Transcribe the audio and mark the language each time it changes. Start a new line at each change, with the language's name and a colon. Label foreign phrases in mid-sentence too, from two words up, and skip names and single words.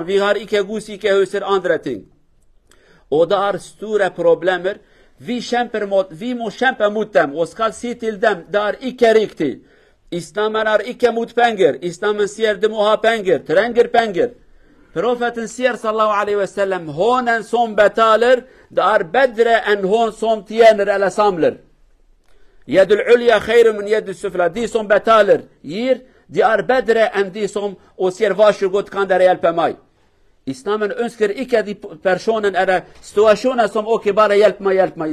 Norwegian: Vi har ikke gode sykehuser, andre ting. Og det er store problemer. Vi må kjempe mot dem og skal si til dem, det er ikke riktig. Islamen er ikke mot penger. Islamen sier du må ha penger, trenger penger. Profeten sier
Arabic: صلى الله عليه وسلم,
Norwegian: hånden som betaler, det er bedre enn hånd som tjener eller samler.
Arabic: اليد العليا خير من اليد السفلى.
Norwegian: De som betaler, gir, de er bedre enn de som og sier vær så god, kan dere hjelpe meg. Islamen ønsker ikke de personen eller situasjonen som ok, bare hjelp meg.